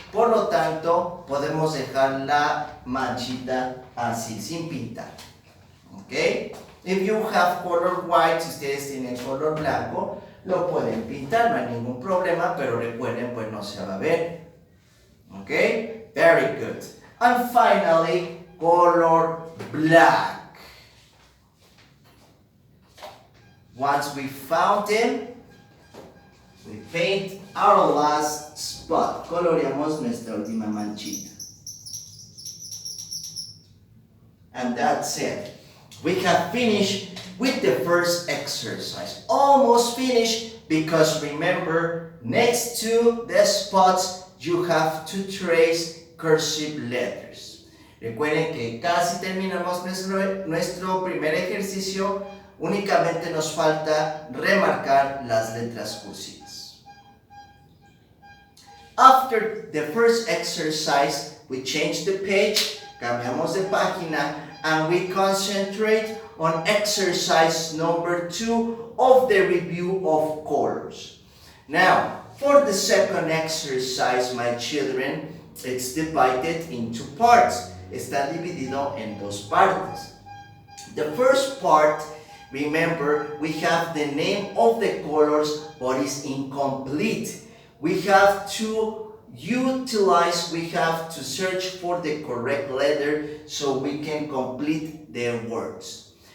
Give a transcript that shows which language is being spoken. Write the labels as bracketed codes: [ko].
[es] Por lo tanto, podemos dejar la manchita así, sin pintar. ¿Ok? [en] If you have color white, [es] si ustedes tienen color blanco, lo pueden pintar, no hay ningún problema, pero recuerden, pues no se va a ver. [en] ¿Ok? Very good. And finally, color black. Once we found them, we paint our last spot. [es] Coloreamos nuestra última manchita. [en] And that's it. We have finished with the first exercise. Almost finished because remember, next to the spots, you have to trace cursive letters. [es] Recuerden que casi terminamos nuestro primer ejercicio. Únicamente nos falta remarcar las letras cursivas. [en] After the first exercise, we change the page, [es] cambiamos de página, [en] and we concentrate on exercise number 2 of the review of colors. Now, for the second exercise, my children, it's divided into parts. [es] Está dividido en dos partes. [en] The first part, remember, we have the name of the colors, but it's incomplete. We have to we have to search for the correct letter so we can complete the words.